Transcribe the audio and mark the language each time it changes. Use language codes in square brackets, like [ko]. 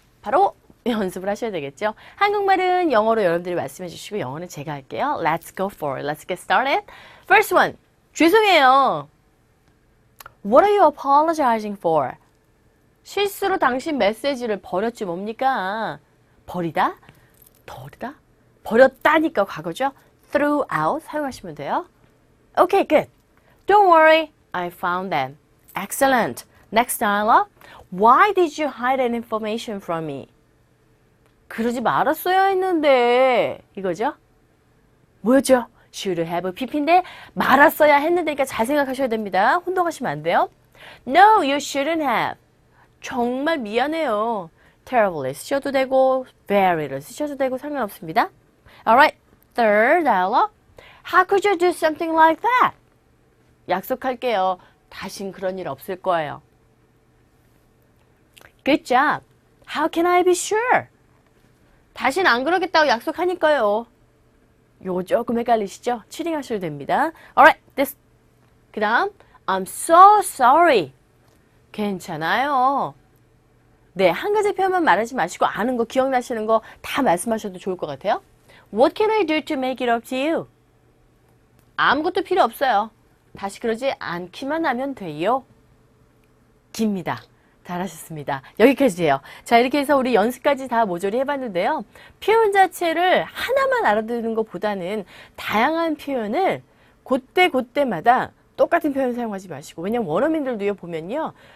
[ko] 바로 연습을 하셔야 되겠죠. 한국말은 영어로 여러분들이 말씀해 주시고 영어는 제가 할게요. [en] Let's go for it. Let's get started. First one. [ko] 죄송해요. [en] What are you apologizing for? [ko] 실수로 당신 메시지를 버렸지 뭡니까? 버리다? 버리다? 버렸다니까 과거죠. Threw out 사용하시면 돼요. [en] Okay, good. Don't worry. I found them. Excellent. Next dialogue. Why did you hide that information from me? [ko] 그러지 말았어야 했는데 이거죠? 뭐였죠? Should have pp인데 말았어야 했는데니까 잘 생각하셔야 됩니다. 혼동하시면 안 돼요. [en] No, you shouldn't have. [ko] 정말 미안해요. terribly 쓰셔도 되고 very를 쓰셔도 되고 상관없습니다. [en] Alright, third dialogue. How could you do something like that? [ko] 약속할게요. 다신 그런 일 없을 거예요. [en] Good job. How can I be sure? [ko] 다신 안 그러겠다고 약속하니까요. 요거 조금 헷갈리시죠? 치링하셔도 됩니다. [en] Alright, this. [ko] 그 다음, [en] I'm so sorry. [ko] 괜찮아요. 네, 한 가지 표현만 말하지 마시고 아는 거, 기억나시는 거 다 말씀하셔도 좋을 것 같아요. [en] What can I do to make it up to you? [ko] 아무것도 필요 없어요. 다시 그러지 않기만 하면 돼요. 깁니다. 잘하셨습니다. 여기까지예요. 자, 이렇게 해서 우리 연습까지 다 모조리 해봤는데요. 표현 자체를 하나만 알아듣는 것보다는 다양한 표현을 그때마다 똑같은 표현 사용하지 마시고 왜냐면 원어민들도요 보면요.